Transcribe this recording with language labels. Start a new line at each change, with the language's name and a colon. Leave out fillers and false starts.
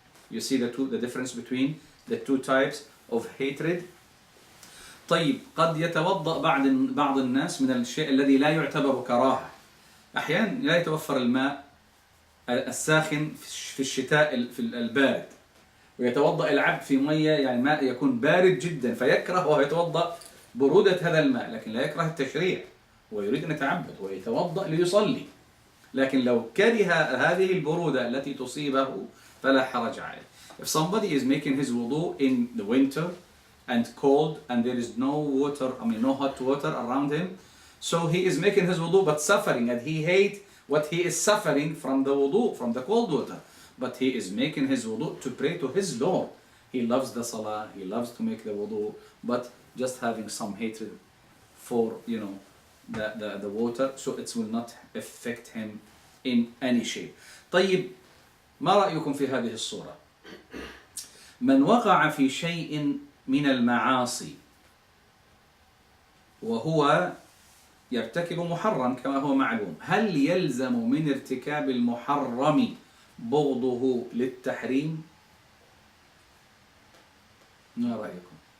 English: You see the difference between the 2 types of hatred.
Arabic: طيب قد يتوضأ بعض الناس من الشيء الذي لا يعتبر كراهة. أحيانا لا يتوفر الماء الساخن في الشتاء في البارد، ويتوضأ العبد في مية يعني ماء يكون بارد جدا، فيكره وهو يتوضأ برودة هذا الماء، لكن لا يكره التشريع ويريد أن يتعبد ويتوضأ ليصلي. لكن لو كره هذه البرودة التي تصيبه فلا حرج عليه.
English: If somebody is making his wudu in the winter and cold and there is no water, no hot water around him, so he is making his wudu but suffering, and he hates what he is suffering from the wudu, from the cold water. But he is making his wudu to pray to his Lord. He loves the salah, he loves to make the wudu, but just having some hatred for, the water, so it will not affect him in any shape.
Arabic: طيب، ما رأيكم في هذه الصورة؟ من وقع في شيء من المعاصي وهو يرتكب محرم كما هو معلوم، هل يلزم من ارتكاب المحرم بغضه للتحريم؟ ما رأيكم؟